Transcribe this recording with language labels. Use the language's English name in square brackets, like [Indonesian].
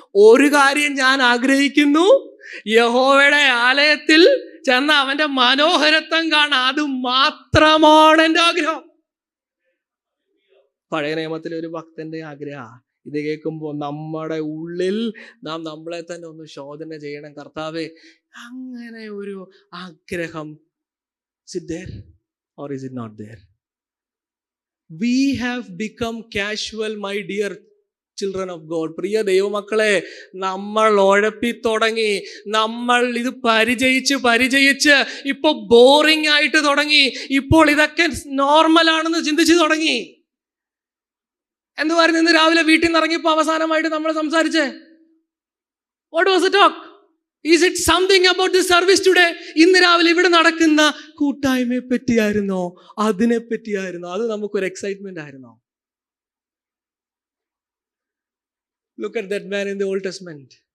[Malayalam] ഒരു കാര്യം ഞാൻ ആഗ്രഹിക്കുന്നു, യഹോവയുടെ ആലയത്തിൽ ചെന്ന അവന്റെ മനോഹരത്വം കാണാൻ, അത് മാത്രമാണ് എൻ്റെ ആഗ്രഹം. പഴയ നിയമത്തിലെ ഒരു ഭക്തന്റെ ആഗ്രഹം. ഇത് കേൾക്കുമ്പോൾ നമ്മുടെ ഉള്ളിൽ നാം നമ്മളെ തന്നെ ഒന്ന് ശോധന ചെയ്യണം. കർത്താവേ, അങ്ങനെ ഒരു ആഗ്രഹം [English] is it there or is it not there? We have become casual, my dear children of God. [Malayalam] പ്രിയ ദൈവമക്കളെ, നമ്മൾ ഉഴപ്പി തുടങ്ങി. നമ്മൾ ഇത് പരിചയിച്ച് ഇപ്പൊ ബോറിംഗ് ആയിട്ട് തുടങ്ങി. ഇപ്പോൾ ഇതൊക്കെ നോർമൽ ആണെന്ന് ചിന്തിച്ചു തുടങ്ങി. എന്തുവായിരുന്നു ഇന്ന് രാവിലെ വീട്ടിൽ നിന്ന് ഇറങ്ങിയപ്പോ അവസാനമായിട്ട് നമ്മൾ സംസാരിച്ചേ? [English] What was the talk? Is it something about the service today? [Malayalam] ഇന്ന് രാവിലെ ഇവിടെ നടക്കുന്ന കൂട്ടായ്മയെ പറ്റിയായിരുന്നോ? അതിനെ പറ്റിയായിരുന്നോ? അത് നമുക്കൊരു എക്സൈറ്റ്മെന്റ് ആയിരുന്നോ? [English] Look at that man in the Old Testament.